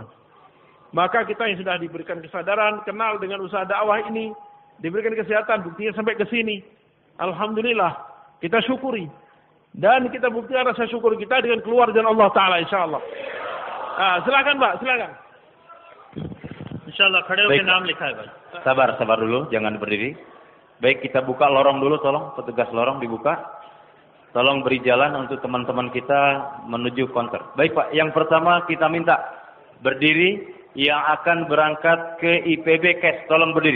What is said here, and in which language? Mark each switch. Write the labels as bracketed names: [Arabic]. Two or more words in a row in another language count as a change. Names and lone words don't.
[Indonesian] Maka kita yang sudah diberikan kesadaran, kenal dengan usaha dakwah ini, diberikan kesehatan, buktinya sampai ke sini. Alhamdulillah, kita syukuri. Dan kita buktikan rasa syukur kita dengan keluar dari Allah Ta'ala insyaAllah. Silakan Pak, silakan. [Urdu] Insyaallah کھڑے ہو کے نام لکھا ہے بھائی. [Indonesian] Sabar dulu, jangan berdiri. Baik, kita buka lorong dulu, tolong petugas lorong dibuka. Tolong beri jalan untuk teman-teman kita menuju konter. Baik Pak, yang pertama kita minta berdiri yang akan berangkat ke IPB Kes, tolong berdiri.